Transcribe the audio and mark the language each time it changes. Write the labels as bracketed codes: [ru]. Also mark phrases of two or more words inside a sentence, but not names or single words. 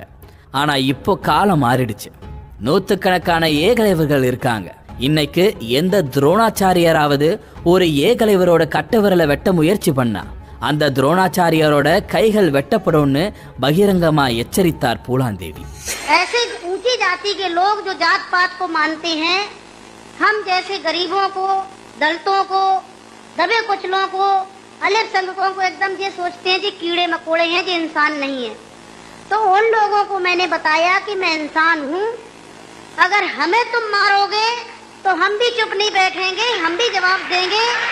[ta] ஆனா இப்போ காலம் மாறிடுச்சு. நூற்றுக்கணக்கான ஏகலைவர்கள் இருக்காங்க. இன்னைக்கு எந்த துரோணாச்சாரியராவது ஒரு ஏகலைவரோட கட்டவரலை வெட்ட முயற்சி பண்ணா அந்த துரோணாச்சாரியரோட கைகள் வெட்டப்படும்னு பகிரங்கமா எச்சரித்தார் பூலாந்தேவி. [hi] ऐसे ऊंची जाति के लोग जो जात पात को मानते हैं, हम जैसे गरीबों को, दलितों को, दबे कुचलों को, अल्पसंख्यकों को एकदम ये सोचते हैं कि कीड़े मकोड़े हैं, जो इंसान नहीं है। तो उन लोगों को मैंने बताया कि मैं इंसान हूँ, अगर हमें तुम मारोगे तो हम भी चुप नहीं बैठेंगे, हम भी जवाब देंगे।